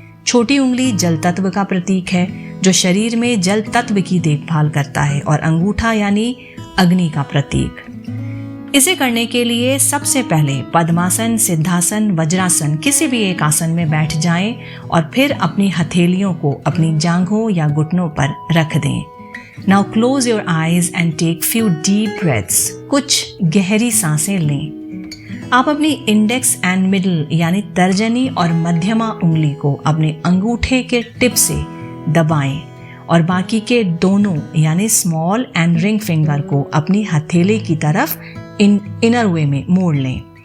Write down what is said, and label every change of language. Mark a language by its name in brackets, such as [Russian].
[Hindi] छोटी उंगली जल तत्व का प्रतीक है जो शरीर में जल तत्व की देखभाल करता है, और अंगूठा यानी अग्नि का प्रतीक। इसे करने के लिए सबसे पहले पद्मासन, सिद्धासन, वज्रासन किसी भी एक आसन में बैठ जाएं और फिर अपनी हथेलियों को अपनी जांघों या घुटनों पर रख दें। [English] Now close your eyes and take few deep breaths. [Hindi] कुछ गहरी सांसें लें। आप अपनी इंडेक्स एंड मिडिल यानी तर्जनी और मध्यमा उंगली को अपने अंगूठे के टिप से दबाएं और बाकी के दोनों यानी स्मॉल एंड रिंग फिंगर को अपनी हथेली की तरफ इनर वे में मोड़ लें।